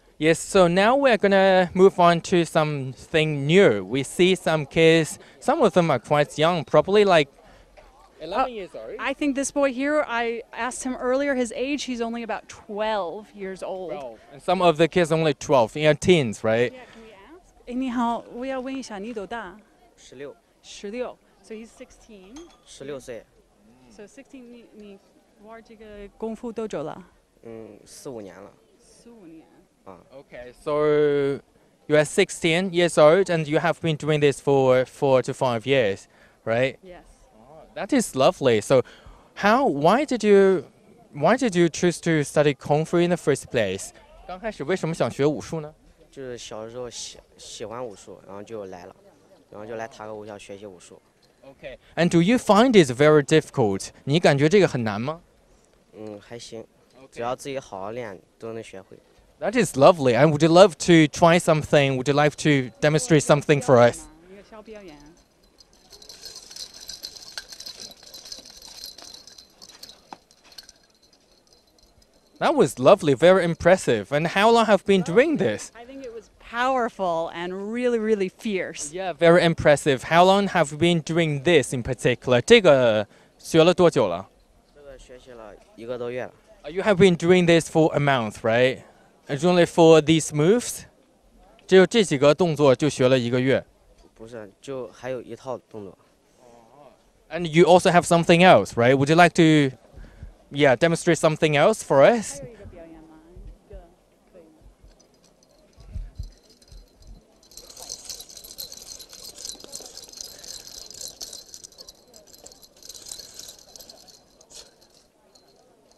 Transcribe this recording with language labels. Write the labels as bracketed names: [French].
[English] Yes, so now we're going to move on to something new. We see some kids, some of them are quite young, probably like 11 years old. I think this boy here, I asked him earlier his age, he's only about 12 years old. 12. And some of the kids only 12, teens, right? Yeah, can we ask? [Chinese] 哎，你好，我要问一下，你多大 16， [English] ？16. So he's 16. [Chinese] 16岁， [English] So 16, [Chinese] 你玩这个功夫多久了 4、5年了。？15年。 [English] Okay, so you are 16 years old and you have been doing this for 4 to 5 years, right? Yes. That is lovely. So why did you choose to study Kung Fu in the first place? [Chinese] 刚开始为什么想学武术呢？就是小时候喜欢武术，然后就来了，然后就来塔克武校学习武术。 [English] Okay. And do you find it very difficult? [Chinese] 你感觉这个很难吗？还行，只要自己好好练，都能学会。 [English] That is lovely. And would you love to try something? Would you like to demonstrate something for us? [Chinese] 一个小表演。 [English] That was lovely, very impressive. And how long have you been doing this? I think it was powerful and really, really fierce. Yeah, very impressive. How long have you been doing this in particular? [Chinese] 这个学了多久了？这个学习了1个多月了。 [English] You have been doing this for a month, right? It's only for these moves? [Chinese] 只有这几个动作就学了1个月。不是，就还有一套动作。 [English] And you also have something else, right? Would you like to, demonstrate something else for us? [Chinese] 还有一个表演吗？一个可以吗？